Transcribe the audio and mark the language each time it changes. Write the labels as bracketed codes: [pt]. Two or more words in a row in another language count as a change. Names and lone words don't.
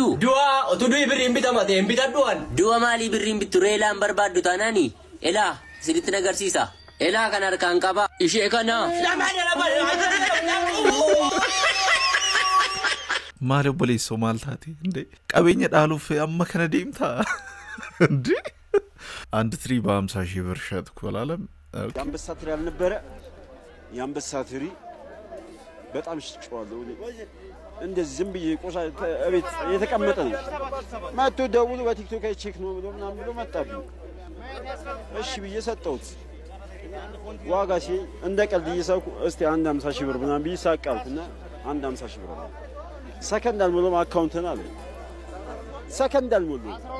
[om] Du'a otuu du'i birriin bitamate hin bitadhuwan. Du'a maalii birriin bittu reelaan barbaaddu taanaani? Elaa sinitti nagarsiisa. Elaa kan harkaan qaba. Ishee kana. Maal obboleessoo maal taate? Qabeenya dhaaluuf amma kana deemtaa? [am] አንድ ትሪ በ50,000 ብር ሸጥኩ አላለም። የአንበሳ ትሪ አልነበረ የአንበሳ ትሪ በጣም ሽጬዋለሁ። እንደዚህ ዝም ብዬ ቆሻ እቤት የተቀመጠ ነው። መጥቶ ደውሎ በቲክቶክ ቼክ ነው ብሎ ምናምን ብሎ መጣብኝ። እሺ ብዬ ሰጠሁት። ዋጋ ሲል እንደ ቀልድ እየሳኩ እስቲ አንድ 50,000 ብር ምናምን ብዬ ሳቃልኩና አንድ 50,000 ብር አለ። ሰከንድ አልሞላም አካውንትን አለ። ሰከንድ አልሞላም።